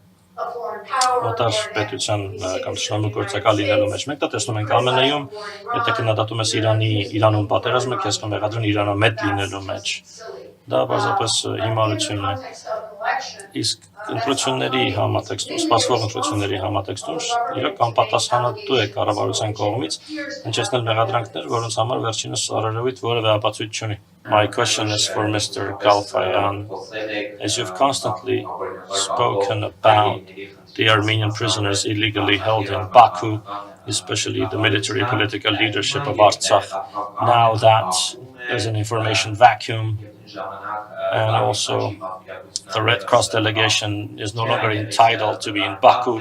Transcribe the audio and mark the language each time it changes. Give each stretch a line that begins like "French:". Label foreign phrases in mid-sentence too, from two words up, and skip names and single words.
Armenian: օտար պետության կամ շնորհգործական լինելու մեջ։ Մենք դա տեսնում ենք ԱՄՆ-ում, եթե քննադատում ես Իրանում պատերազմը, քեզ կմեղադրեն Իրանամետ լինելու մեջ։ Դա բացապես հիմարություն է։ Իսկ ընտրությունների համատեքստում, սպասվող ընտրությունների համատեքստում իրոք անպատասխանատու է կառավարության կողմից հնչեցնել մեղադրանքներ, որոնց համար վերջինս առերևույթ որևէ ապացույց չունի։
English: My question is for Mr. Galfayan. As you've constantly spoken about the Armenian prisoners illegally held in Baku, especially the military political leadership of Artsakh, now that there's an information vacuum, and also the Red Cross delegation is no longer entitled to be in Baku.